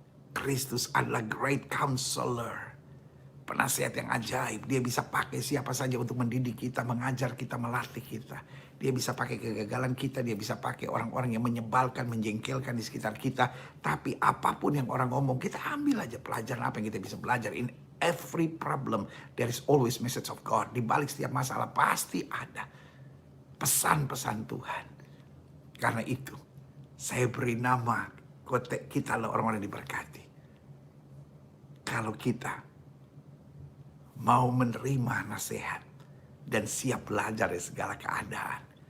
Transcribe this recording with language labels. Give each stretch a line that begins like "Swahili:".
Indonesian: Kristus adalah
English: great counselor,
Indonesian: penasihat yang ajaib. Dia bisa pakai siapa saja untuk mendidik kita, mengajar kita, melatih kita. Dia bisa pakai kegagalan kita, dia bisa pakai orang-orang yang menyebalkan, menjengkelkan di sekitar kita. Tapi apapun yang orang ngomong, kita ambil aja pelajaran apa yang kita bisa belajar.
English: In every problem, there is always message of God.
Indonesian: Di balik setiap masalah pasti ada pesan-pesan Tuhan. Karena itu, saya beri nama kita adalah orang-orang yang diberkati. Kalau kita mau menerima nasihat dan siap belajar dari segala keadaan.